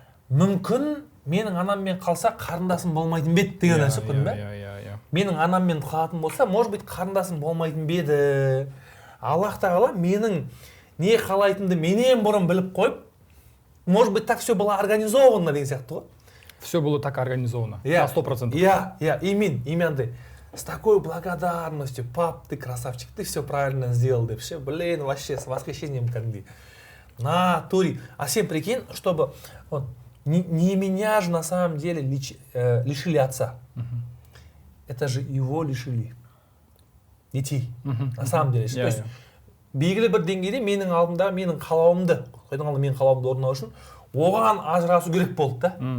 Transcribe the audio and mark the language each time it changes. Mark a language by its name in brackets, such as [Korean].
[Kazakh] Мүмкін менің анаммен қалса қарындасым болмайтын беді деген нәрсе көрдің бе? Менің анаммен қалатын болса, [Russian] может быть, [Kazakh] қарындасым болмайтын беді. Аллах тағала менің не қалайтынды менен бұрын біліп қойып, [Russian] может быть, так все было организовано [Kazakh] деген сияқты ғой. [Russian] Все было так организовано. На 100%. Именно с такой благодарностью, пап, ты красавчик, ты все правильно сделал, да все, блин, вообще с восхищением [Kazakh] кәдімгідей. [Russian] Натуре. А всем прикинь, чтобы вот, не меня же на самом деле лишили отца. Это же его лишили. Детей. На самом деле. То есть, [Kazakh] белгілі бір деңгейде менің алдымда менің қалауымды, қойдың алдында менің қалауымды орындау үшін оған ажырасу керек болды да.